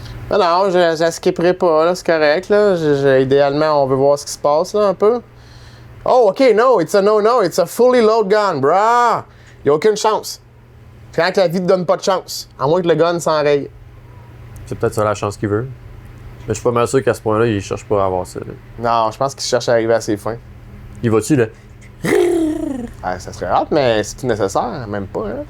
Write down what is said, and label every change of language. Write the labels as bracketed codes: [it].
[fr] Non, je skipperai pas, là, c'est correct, là. Idéalement, on veut voir ce qui se passe, là, un peu. [en] Oh, OK, no, it's a fully load gun, brah! [fr] Y'a aucune chance. Quand la vie te donne pas de chance, à moins que le gun s'enraye. C'est peut-être ça la chance qu'il veut. Mais je suis pas mal sûr qu'à ce point-là, il cherche pas à avoir ça. Là. Non, je pense qu'il cherche à arriver à ses fins. Il va-tu, là? Ah, ça serait hâte, mais c'est nécessaire, même pas, hein?